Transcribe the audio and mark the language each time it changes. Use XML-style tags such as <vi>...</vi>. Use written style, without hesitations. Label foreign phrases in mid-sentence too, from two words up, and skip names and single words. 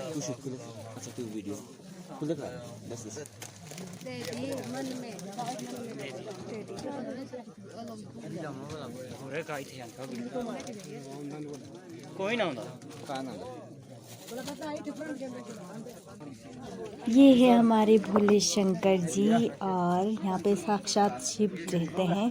<tr>Bu şekilde açık bir video. Kulak var. Nasıl?</tr> <hi>कोई ना होता। ये है हमारे भोले शंकर जी और यहाँ पे साक्षात शिव रहते हैं।</hi>